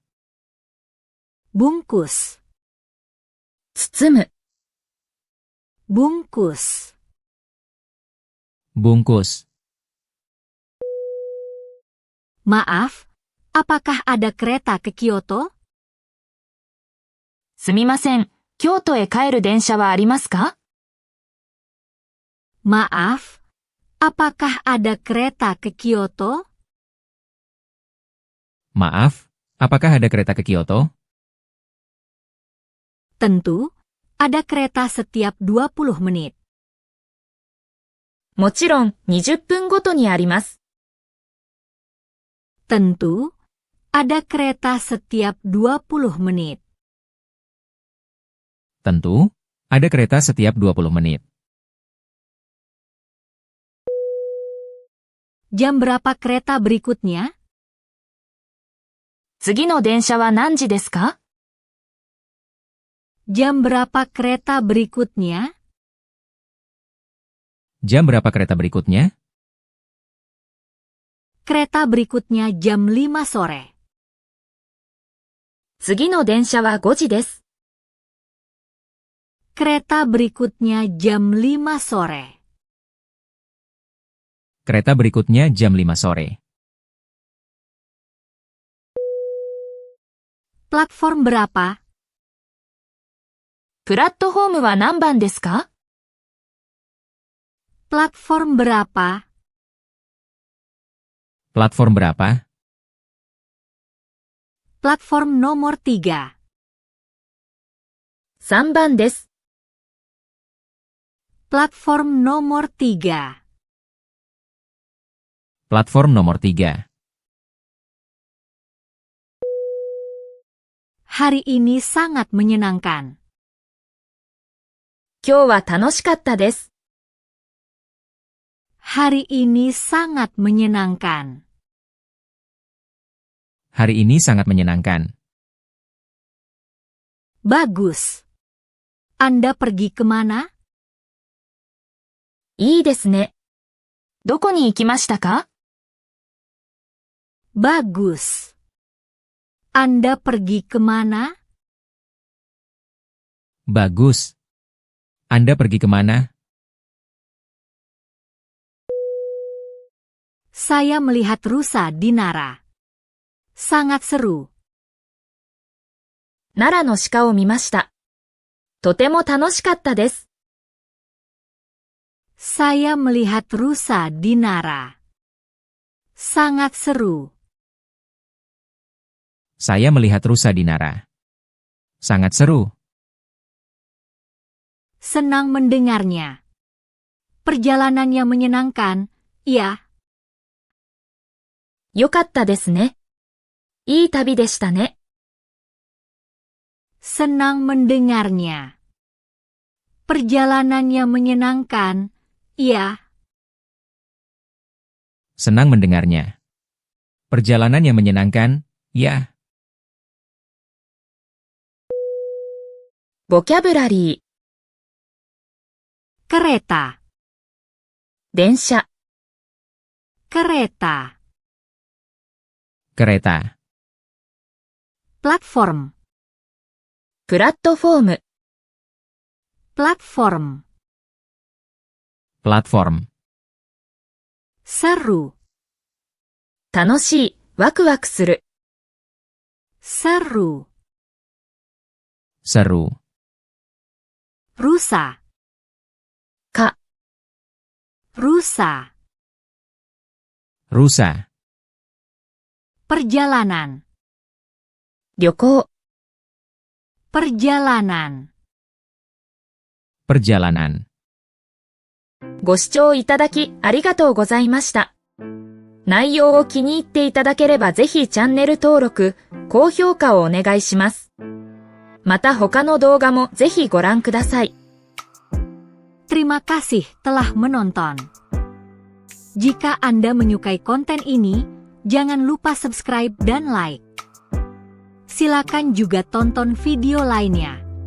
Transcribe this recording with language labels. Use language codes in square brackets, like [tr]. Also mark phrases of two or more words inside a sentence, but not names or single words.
[id] Bungkus. [ja] 包む、 [id] Bungkus. Bungkus. Maaf, apakah ada kereta ke Kyoto? [ja] すみません、京都へ帰る電車はありますか？ [id] Maaf, apakah ada kereta ke Kyoto? Maaf, apakah ada kereta ke Kyoto? Tentu, ada kereta setiap 20 menit. [ja] もちろん20分ごとにあります。 [id] Tentu, ada kereta setiap 20 menit. Tentu, ada kereta setiap 20 menit. Jam berapa kereta berikutnya? [ja] 次の電車は何時ですか？ [id] Jam berapa kereta berikutnya? Jam berapa kereta berikutnya? Kereta berikutnya jam 5 sore. [ja] 次の電車は5時です。 [id] Kereta berikutnya jam 5 sore. Kereta berikutnya jam 5 sore. Platform berapa? [ja] プラットフォームは何番ですか？ [id] Platform berapa? Platform berapa? Platform nomor 3. [ja] 3 番です。 [id] Platform nomor 3. Platform nomor 3. Hari ini sangat menyenangkan. [ja] 今日は楽しかったです。 [id] Hari ini sangat menyenangkan. Hari ini sangat menyenangkan. Bagus. Anda pergi kemana? [ja] いいですね。どこに行きましたか？ [id] Bagus. Anda pergi kemana? Bagus. Anda pergi kemana? Saya melihat rusa di Nara. Sangat seru. [ja] 奈良の鹿を見ました。とても楽しかったです。 [id] Saya melihat rusa di Nara. Sangat seru. Saya melihat rusa di Nara. Sangat seru. Senang mendengarnya. Perjalanannya menyenangkan, iya. [ja] よかったですね。いい旅でしたね。 [id] Senang mendengarnya. Perjalanannya menyenangkan, iya. Senang mendengarnya. Perjalanannya menyenangkan, ya. [ja] ボキャブラリー。 [id] Kereta. [ja] 電車。 [id] Kereta. Kereta. Platform. [ja] プラットフォーム。 [id] Platform. Platform. Seru. [ja] 楽しい、ワクワクする。 [id] Seru. Seru. Rusa. [ja] か、 [id] Rusa. Rusa. Perjalanan. [ja] 旅行。 [id] Perjalanan. Perjalanan. [ja] ご視聴いただきありがとうございました。内容を気に入っていただければぜひチャンネル登録、高評価をお願いします。また他の動画もぜひご覧ください。 [id] Terima kasih telah menonton. Jika Anda menyukai konten ini, jangan lupa subscribe dan like. Silakan juga tonton video lainnya.